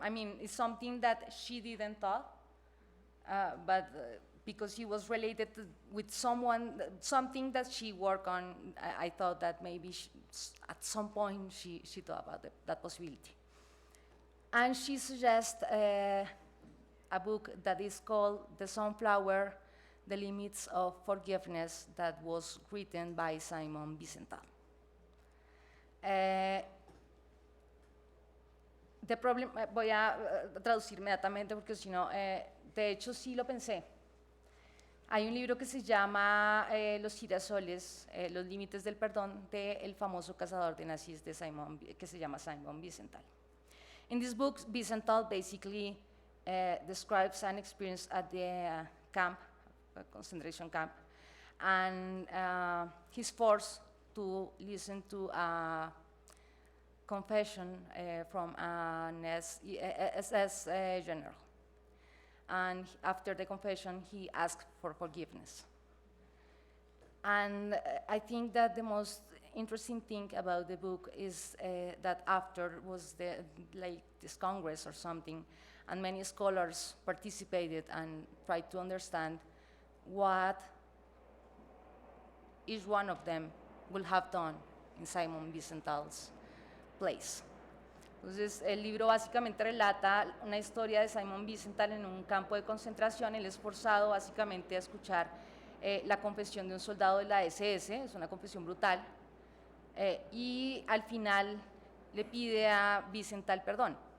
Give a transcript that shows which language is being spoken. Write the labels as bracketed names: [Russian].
[English] I mean, it's something that she didn't thought, but because he was related with something that she worked on, I thought that maybe at some point she thought about that possibility. And she suggests a book that is called The Sunflower, The Limits of Forgiveness, that was written by Simon Wiesenthal. The problem, [Spanish] voy a traducir inmediatamente porque si no, de hecho sí lo pensé. Hay un libro que se llama Los girasoles, los límites del perdón, del famoso cazador de nazis de que se llama Simon Wiesenthal. [English] In this book, Wiesenthal basically describes an experience at the camp, a concentration camp, and he's forced to listen to a confession from an SS general. And after the confession, he asked for forgiveness. And I think that the most interesting thing about the book is that after was this Congress or something, and many scholars participated and tried to understand what each one of them would have done in Simon Wiesenthal's place. [Spanish] Entonces, el libro básicamente relata una historia de Simon Wiesenthal en un campo de concentración. Él es forzado básicamente a escuchar la confesión de un soldado de la SS, es una confesión brutal, y al final le pide a Wiesenthal perdón.